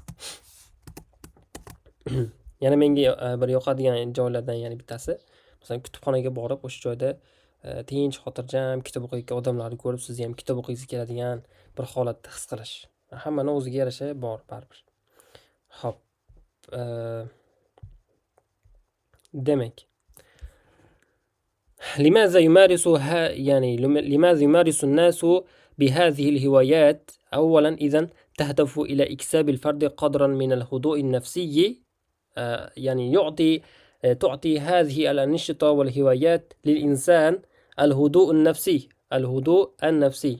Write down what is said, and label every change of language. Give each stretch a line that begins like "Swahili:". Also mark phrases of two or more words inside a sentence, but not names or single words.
Uzbek: Yana menga bir yoqadigan joylardan yana bittasi, masalan kutubxonaga borib, o'sha joyda tinch, xotirjam kitob o'qiyotgan odamlarni ko'rib, siz ham kitob o'qiysiz keladigan bir holatni his qilish. Hammani o'ziga yarasha bor baribir. Xo'p. demak,
Arabic: لماذا يمارس الناس بهذه الهوايات؟ أولا إذن تهدف إلى إكساب الفرد قدرا من الهدوء النفسي، يعني تعطي هذه الأنشطة والهوايات للإنسان الهدوء النفسي.